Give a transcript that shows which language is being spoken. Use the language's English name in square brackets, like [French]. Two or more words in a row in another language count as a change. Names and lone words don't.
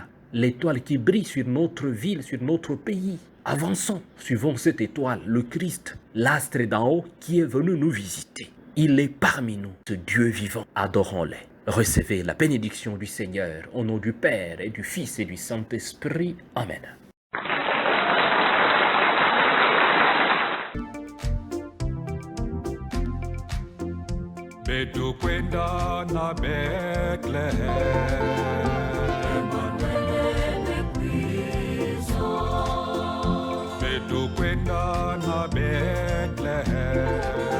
[French] L'étoile qui brille sur notre ville, sur notre pays. Avançons, suivons cette étoile, le Christ, l'astre d'en haut qui est venu nous visiter. Il est parmi nous, ce Dieu vivant. Adorons-le. Recevez la bénédiction du Seigneur au nom du Père et du Fils et du Saint-Esprit. Amen. [Kongo] Betu kwenda na Bethlehem, betu kwenda na Bethlehem.